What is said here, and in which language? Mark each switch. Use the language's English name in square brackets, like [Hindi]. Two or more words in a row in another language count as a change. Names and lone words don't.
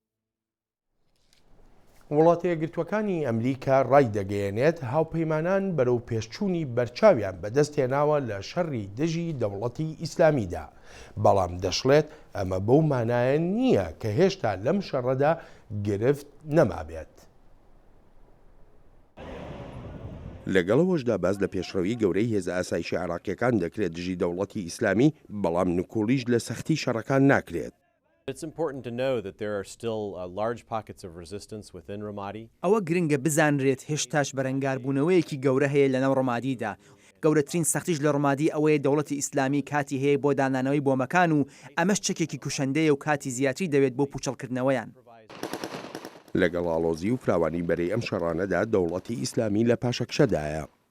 [Central Kurdish] وڵاتە یەکگرتووەکانی ئەمریکا ڕای دەگەیەنێت هاوپەیمانان بەرەو پێشچوونی بەرچاویان بەدەستێناوە لە شەڕی دژی دەوڵەتی ئیسلامیدا بەڵام دەشڵێت ئەمە بەو مانایە نییە کە هێشتا لەم شەڕەدا گرفت نەمابێت. لەگەڵەوەشدا باز لە پێشڕەوی گەورەی هێزە ئاسایشی عێراقیەکان دەکرێت دژی دەوڵەتی ئیسلامی بەڵام نکۆڵیش لە سەختی شەڕەکان ناکرێت. [English] It's important to know that there are still large pockets of resistance within Ramadi. [Central Kurdish] ئەوە گرنگە بزانرێت هێشتاش بەرەنگاربوونەوەیەکی گەورە هەیە لەناو ڕۆمادیدا. گەورەترین سەختیش لە ڕۆمادی ئەوەیە دەوڵەتی ئیسلامی کاتی هەیە بۆ دانانەوەی بۆمەکان و ئەمەش چەکێکی کوشەندەیە و کاتی زیاتری دەوێت بۆ پوچەڵکردنەوەیان. لەگەڵ ئاڵۆزی و فراوانی بەرەی ئەم شەڕانەدا دەوڵەتی ئیسلامی لە پاشەکشەدایە.